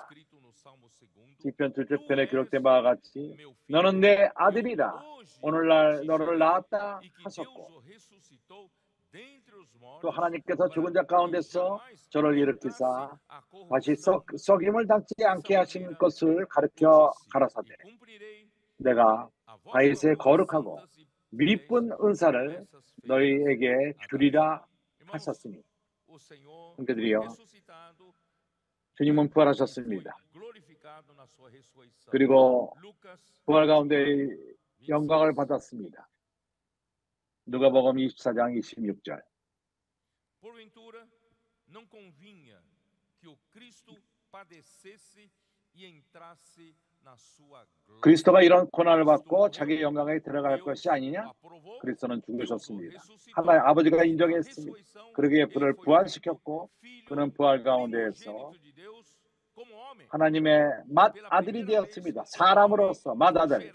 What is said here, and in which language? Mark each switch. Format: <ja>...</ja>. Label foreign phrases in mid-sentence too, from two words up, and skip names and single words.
<ko>시편 7편에 기록된 바와 같이 너는 내 아들이라 오늘날 너를 낳았다 하셨고 또 하나님께서 죽은 자 가운데서 저를 일으키사 다시 썩임을 당치 않게 하신 것을 가르쳐 가라사대 내가 다윗의 거룩하고 미쁜 은사를 너희에게 주리라 하셨으니. 형제들이여, 주님은 부활하셨습니다. 그리고 부활 가운데 영광을 받았습니다. 누가복음 24장 26절.</ko> <pt>Porventura não convinha que o Cristo padecesse e entrasse na sua glória.</pt> <ko>그리스도가 이런 고난을 받고 자기의 영광에 들어갈 것이 아니냐? 그리스도는 죽으셨습니다. 하나님 아버지가 인정했습니다. 그러기에 그를 부활시켰고 그는 부활 가운데에서 하나님의 맏아들이 되었습니다. 사람으로서 맏아들.</ko>